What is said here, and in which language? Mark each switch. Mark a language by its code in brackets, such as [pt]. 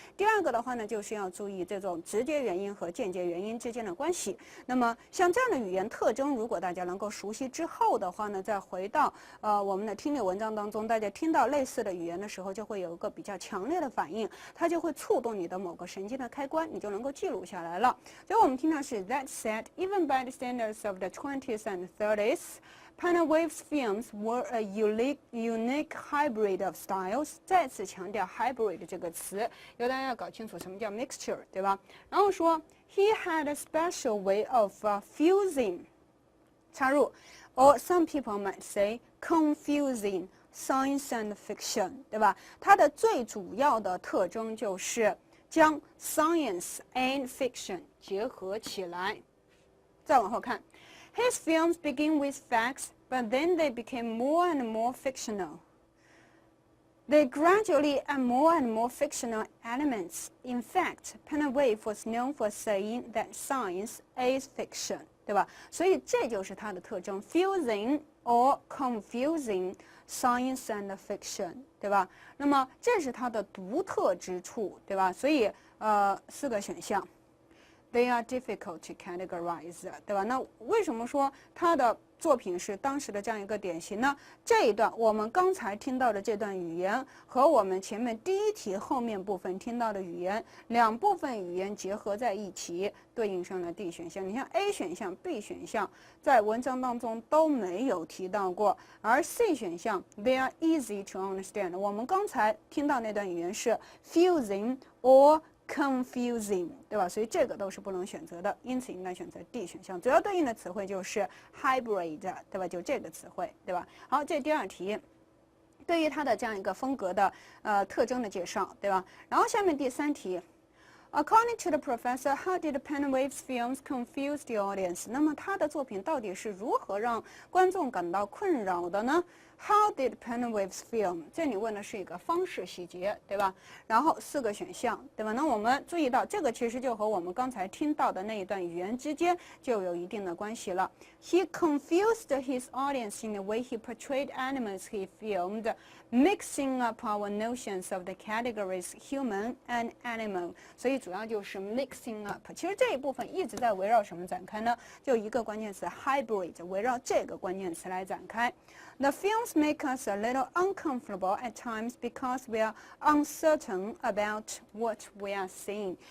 [zh] 第二个的话呢，就是要注意这种直接原因和间接原因之间的关系。那么像这样的语言特征，如果大家能够熟悉之后的话呢，再回到我们的听力文章当中，大家听到类似的语言的时候，就会有一个比较强烈的反应，它就会触动你的某个神经的开关，你就能够记录下来了。所以我们听到是 [en] That said, even by the standards of the 20s and 30s, Panlevé's films were a unique hybrid of styles。 [zh] 再次强调 hybrid 这个词，由大家要搞清楚什么叫 mixture， 对吧？然后说 [en] He had a special way of fusing. [zh] 插入 [en] or some people might say confusing science and fiction, [zh] 对吧？它的最主要的特征就是将 science and fiction 结合起来。再往后看 [en] His films begin with facts, but then they became more and more fictional. They gradually add more and more fictional elements. In fact, Penwave was known for saying that science is fiction, [zh] 对吧？所以这就是它的特征 [en] fusing or confusing science and fiction, [zh] 对吧？那么这是它的独特之处，对吧？所以4个选项 [en] They are difficult to categorize, [zh] 对吧？那为什么说他的作品是当时的这样一个典型呢？这一段我们刚才听到的这段语言和我们前面第一题后面部分听到的语言，两部分语言结合在一起，对应上了 D 选项。你像 A 选项、B 选项在文章当中都没有提到过，而 C 选项 [en] They are easy to understand。 [zh] 我们刚才听到那段语言是 [en] fusing or confusing, [zh] 对吧？所以这个都是不能选择的，因此应该选择 D 选项。主要对应的词汇就是 hybrid, 对吧？就这个词汇，对吧？好，这第二题，对于它的这样一个风格的特征的介绍，对吧？然后下面第三题。 [en] According to the professor, how did Penwave's films confuse the audience? [zh] 那么他的作品到底是如何让观众感到困扰的呢？ [en] How did Penwave's film? [zh] 这里问的是一个方式细节，对吧？然后4个选项，对吧？那我们注意到这个其实就和我们刚才听到的那一段语言之间就有一定的关系了。 [en] He confused his audience in the way he portrayed animals he filmed, mixing up our notions of the categories human and animal. [zh] 所以主要就是 mixing up。其实这一部分一直在围绕什么展开呢？就一个关键词 hybrid， 围绕这个关键词来展开。 [en] The films make us a little uncomfortable at times because we are uncertain about what we are seeing.